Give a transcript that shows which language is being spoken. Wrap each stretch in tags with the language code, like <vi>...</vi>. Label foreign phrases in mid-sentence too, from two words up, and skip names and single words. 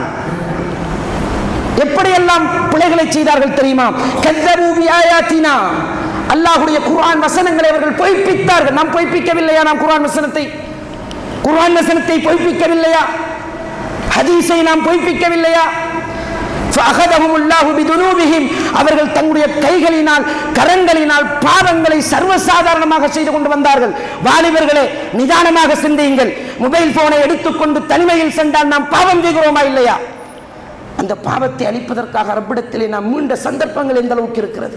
<ta>எப்படியெல்லாம் பிழைகளை செய்தார்கள் தெரியுமா?</ta> <ar>كذبوا بآياتنا,</ar> <ta>அல்லாஹ்வுடைய குர்ஆன் வசனங்களை அவர்கள் பொய்ப்பித்தார்கள். நாம் பொய்ப்பிக்கவில்லையா? நாம் குர்ஆன் வசனத்தை பொய்ப்பிக்கவில்லையா? ஹதீஸை நாம் பொய்ப்பிக்கவில்லையா?</ta> <ar>فأخذهم الله بذنوبهم,</ar> <ta>அவர்கள் தங்களுடைய கைகளினால், கரங்களினால் பாவங்களை சர்வசாதாரணமாக செய்து கொண்டு வந்தார்கள். வாலிபர்களே, நிதானமாக சிந்தியுங்கள். மொபைல் போனை எடுத்துக்கொண்டு தனிமையில் சென்றால் நாம் பாவம் செய்கிறோமா இல்லையா? அந்த பாவத்தை அழிப்பதற்காக ரப்பிடத்திலே நாம் மீண்ட சந்தர்ப்பங்கள் எந்த அளவுக்கு இருக்கிறது?</ta>